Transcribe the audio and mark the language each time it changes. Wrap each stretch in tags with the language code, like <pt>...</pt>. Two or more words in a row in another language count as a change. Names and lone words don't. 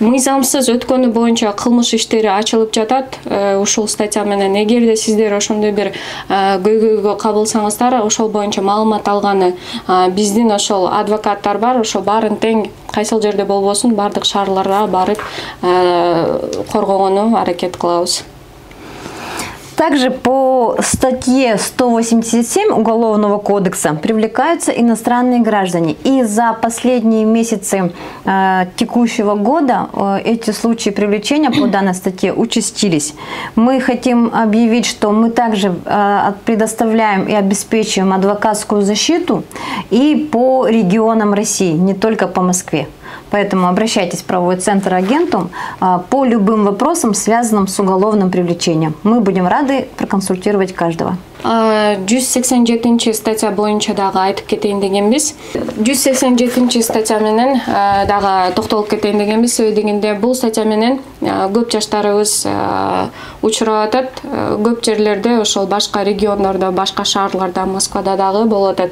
<ky>мыйзамсыз өткөнү боюнча кылмыш иштери ачылып жатат ушул статья менен. Эгерде сиздер ошондой бир көйгөйгө кабылсаңыздар, ошол боюнча маалымат алганы биздин ошол адвокаттар бар, ошол баарын тең кайсыл жерде болбосун бардык шаарларга барып коргогону аракет кылабыз.</ky> <ru>Также по статье 187 Уголовного кодекса привлекаются иностранные граждане. И за последние месяцы текущего года эти случаи привлечения по данной статье участились. Мы хотим объявить, что мы также предоставляем и обеспечиваем адвокатскую защиту и по регионам России, не только по Москве. Поэтому обращайтесь в правовой центр Агентум по любым вопросам, связанным с уголовным привлечением. Мы будем рады проконсультировать каждого.</ru> <ky>187 статья боюнча дагы айтып кетейин дегенбиз. 187 статья менен дагы токтолуп кетейин дегенбиз. Себеби дегенде бул статья менен көп жаштарыбыз учурап атат. Көп жерлерде ошол башка региондордо, башка шаарларда, Москвада дагы болуп атат.</ky>